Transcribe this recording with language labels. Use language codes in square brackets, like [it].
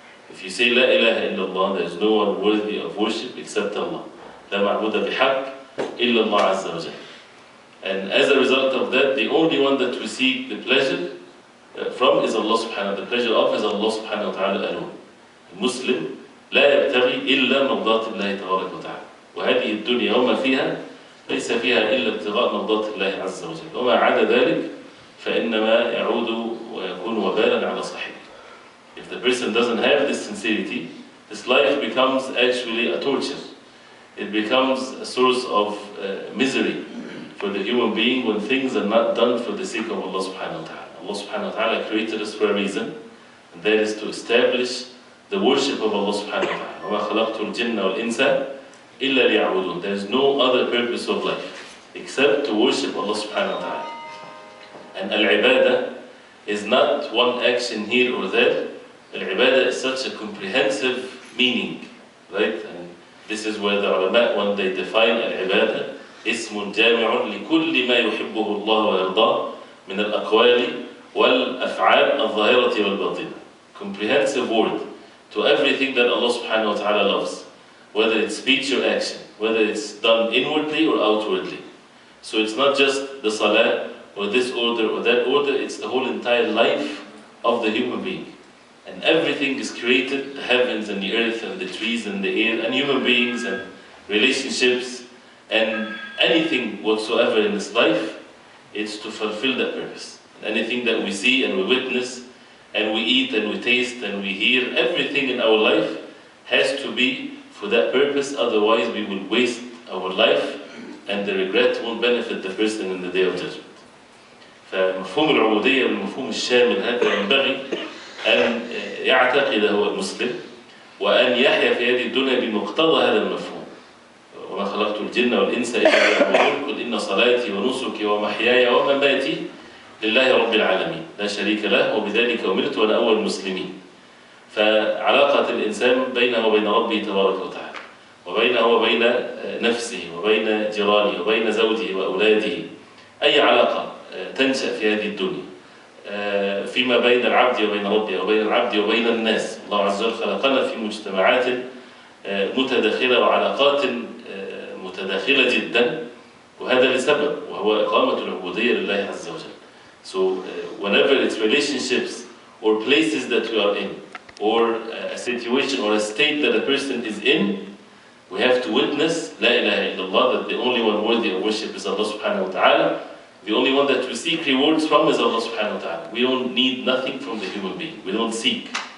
[en] If you say [ar] La ilaha illallah, [en] there is no one worthy of worship except Allah. [ar] La ma'buda bihaq illallah azza wa jalla. [en] And as a result of that, the only one that we seek the pleasure from is Allah subhanahu wa ta'ala. The pleasure of is Allah subhanahu wa ta'ala alone. [ar] Muslim لا يبتغي إلا مرضات الله تبارك وتعالى. وهذه الدنيا وما فيها ليس فيها إلا ابتغاء مرضات الله عز وجل. وما عدا ذلك فإنما يعود ويكون وبالا على صاحبه. [en] If the person doesn't have this sincerity, this life becomes actually a torture. It becomes a source of misery for the human being when things are not done for the sake of Allah subhanahu wa ta'ala. Allah subhanahu wa ta'ala created us for a reason, and that is to establish the worship of Allah subhanahu wa ta'ala. [ar] وَمَا خَلَقْتُ الْجِنَّ وَالْإِنسَ إِلَّا لِيَعْبُدُونَ. [en] There is no other purpose of life except to worship Allah subhanahu wa ta'ala. And al-ibadah is not one action here or there. Al-ibadah is such a comprehensive meaning, right? And this is where the ulama, when they define al-ibadah, [ar] اسم جامع لكل ما يحبه الله ويرضاه من الأقوال والأفعال الظاهرة والباطنة. [en] Comprehensive word to everything that Allah subhanahu wa ta'ala loves, whether it's speech or action, whether it's done inwardly or outwardly. So it's not just the salah or this order or that order, it's the whole entire life of the human being. And everything is created, the heavens and the earth and the trees and the air and human beings and relationships and anything whatsoever in this life, it's to fulfill that purpose. Anything that we see and we witness and we eat and we taste and we hear, everything in our life has to be for that purpose, otherwise we will waste our life and the regret won't benefit the person in the day of judgment. [ar] فمفهوم العبودية والمفهوم الشامل هذا ينبغي أن يعتقده المسلم وأن يحيا في هذه الدنيا بمقتضى هذا المفهوم. وما خلقت الجن والإنس إلا ليعبدون قل إن صلاتي ونسكي ومحياي ومماتي لله رب العالمين لا شريك له وبذلك أمرت وأنا أول المسلمين. فعلاقة الإنسان بينه وبين ربه تبارك وتعالى وبينه وبين نفسه وبين جيرانه وبين زوجه وأولاده، أي علاقة تنشأ في هذه الدنيا فيما بين العبد وبين ربه وبين العبد وبين الناس. الله عز وجل خلقنا في مجتمعات متداخلة وعلاقات متداخلة جدا، وهذا لسبب وهو إقامة العبودية لله عز وجل. [en] So whenever it's relationships or places that we are in or a situation or a state that a person is in, we have to witness [ar] La ilaha illallah, [en] that the only one worthy of worship is Allah subhanahu wa ta'ala. The only one that we seek rewards from is Allah subhanahu wa ta'ala. We don't need nothing from the human being. We don't seek.